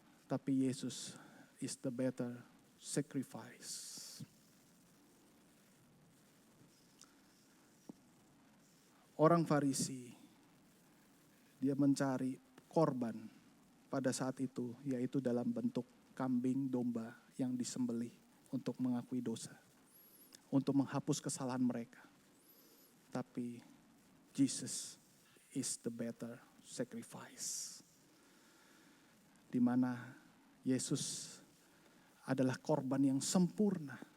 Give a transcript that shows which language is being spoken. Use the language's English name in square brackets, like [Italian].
[English] Tapi Yesus is the better sacrifice. [Indonesian] Orang Farisi, dia mencari korban pada saat itu, yaitu dalam bentuk kambing domba yang disembelih untuk mengakui dosa, untuk menghapus kesalahan mereka. [English] Tapi Jesus is the better sacrifice. [Indonesian] Di mana Yesus adalah korban yang sempurna.